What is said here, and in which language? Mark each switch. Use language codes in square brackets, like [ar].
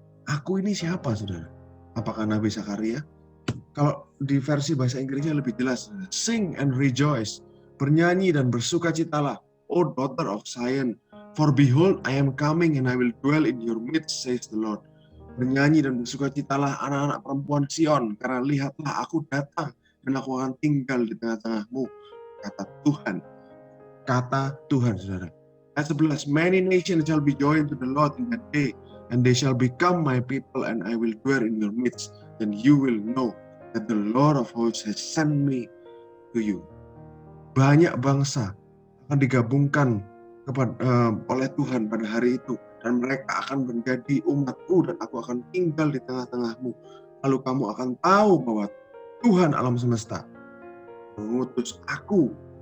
[id] Aku ini siapa, saudara? Apakah Nabi Sakaria? Kalau di versi bahasa Inggrisnya lebih jelas, [en] sing and rejoice, [id] bernyanyi dan bersukacitalah, [en] O daughter of Zion, for behold I am coming and I will dwell in your midst, says the Lord. [id] Bernyanyi dan bersukacitalah anak-anak perempuan Sion, karena lihatlah aku datang dan aku akan tinggal di tengah-tengahmu, kata Tuhan. Kata Tuhan, saudara. Ayat 11, [en] many nations shall be joined to the Lord in that day, and they shall become my people, and I will dwell in your midst, and you will know that the Lord of hosts has sent me to you. [id] Banyak bangsa akan digabungkan oleh Tuhan pada hari itu, dan mereka akan menjadi umatku, dan aku akan tinggal di tengah-tengahmu. Lalu kamu akan tahu bahwa Tuhan alam semesta mengutus aku.